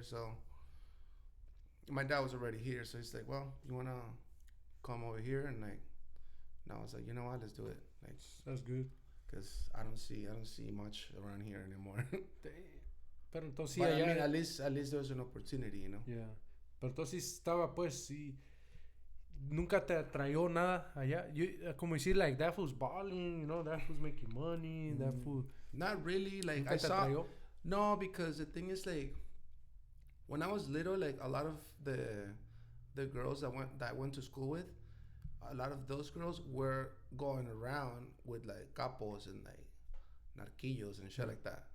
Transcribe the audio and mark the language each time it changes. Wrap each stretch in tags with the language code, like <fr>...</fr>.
<en>So my dad was already here, so he's like, "Well, you wanna come over here?" And like, no, I was like, you know what, let's do it. Like, that's good. Cause I don't see much around here anymore.</en> <es>Pero entonces</es> <en>but I mean, at least there was an opportunity, you know. Yeah.</en> <es>Pero entonces estaba pues sí. Nunca te atrayó nada allá. Como decir,</es> <en>like, that fool's balling, you know, that fool's making money, that fool. Not really, like, I saw. No, because the thing is, like, when I was little, like, a lot of the girls that I went to school with, a lot of those girls were going around with, like, capos and, like, narquillos and shit like that.</en>